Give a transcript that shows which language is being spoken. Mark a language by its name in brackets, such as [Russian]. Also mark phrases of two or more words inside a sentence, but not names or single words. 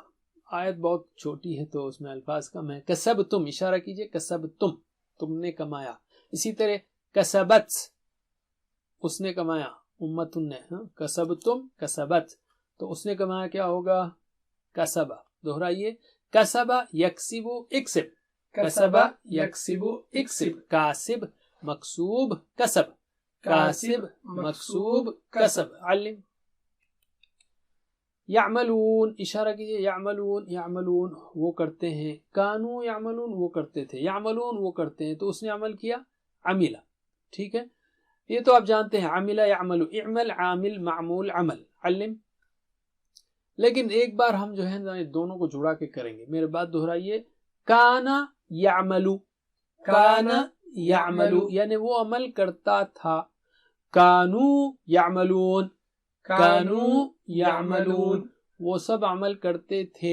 [Urdu] آیت بہت چھوٹی ہے تو اس میں الفاظ کم ہے۔ کسبتم، اشارہ کیجئے، کسبتم تم نے کمایا۔ اسی طرح کسبت اس نے کمایا، امتن نے، [Arabic] کسبتم کسبت [Urdu] تو اس نے کمایا کیا ہوگا؟ کسبہ۔ [Arabic] دہرائیے، کسبہ یکسب اکسب، کسبہ یکسب اکسب، کاسب مکسوب کسب، کاسب مکسوب کسب۔ علم یعملون، [Urdu] اشارہ کیجئے، یعملون، یعملون وہ کرتے ہیں، [Arabic] کانو یعملون [Urdu] وہ کرتے تھے، یعملون وہ کرتے ہیں، تو اس نے عمل کیا، عملہ۔ ٹھیک ہے، یہ تو آپ جانتے ہیں، [Arabic] عملہ یعملو، اعمل عامل معمول عمل۔ [Urdu] علم لیکن ایک بار ہم جو ہے دونوں کو جڑا کے کریں گے، میرے بات دہرائیے، [Arabic] کانا یعملو، کانا یعملو [Urdu] یعنی وہ عمل کرتا تھا، [Arabic] کانو یعملون، کانو یعملون [Urdu] وہ سب عمل کرتے تھے۔